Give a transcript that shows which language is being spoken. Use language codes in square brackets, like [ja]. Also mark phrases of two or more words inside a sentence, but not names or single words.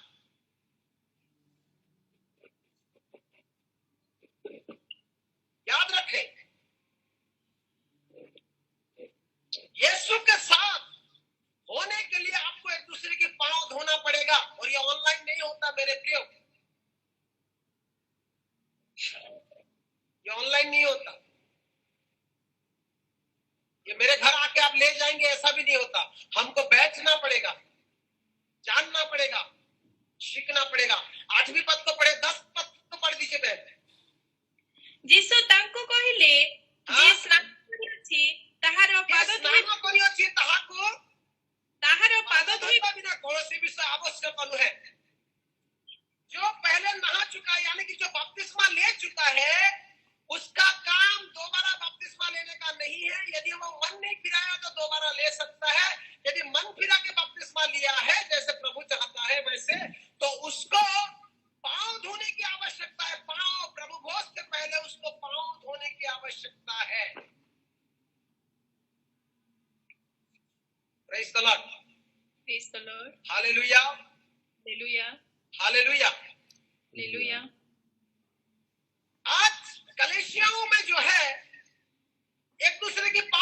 [hi] याद रखें, यीशु के साथ होने के लिए आपको एक दूसरे के पांव धोना पड़ेगा, और ये ऑनलाइन नहीं होता मेरे प्रियो, ये ऑनलाइन नहीं होता। ये मेरे घर आके आप ले जाएंगे ऐसा भी नहीं होता। हमको बैठना पड़ेगा, जानना पड़ेगा, सीखना पड़ेगा। 8वीं पद को पढ़े, 10 पद को पढ़ दीजिए बहन। [or] ଯୀଶୁ ତାଙ୍କୁ କହିଲେ, ଯିଏ ସ୍ନାନ କରିଅଛି ତାହାର ପାଦ ଧୋଇବା [hi] बिना कौनसी विषय आवश्यक है। जो पहले नहा चुका है, यानी कि जो बपतिस्मा ले चुका है, उसका काम दोबारा बपतिस्मा लेने का नहीं है। यदि वो मन नहीं फिराया तो दोबारा ले सकता है। यदि मन फिरा के बपतिस्मा लिया है जैसे प्रभु चाहता है वैसे, तो उसको पांव धोने की आवश्यकता है। पांव, प्रभु भोज से पहले उसको पांव धोने की आवश्यकता है। [en] Praise the Lord, Praise the Lord. हालेलुया, Hallelujah. हालेलुया। Hallelujah. [hi] आज कलीसियाओं में जो है एक दूसरे की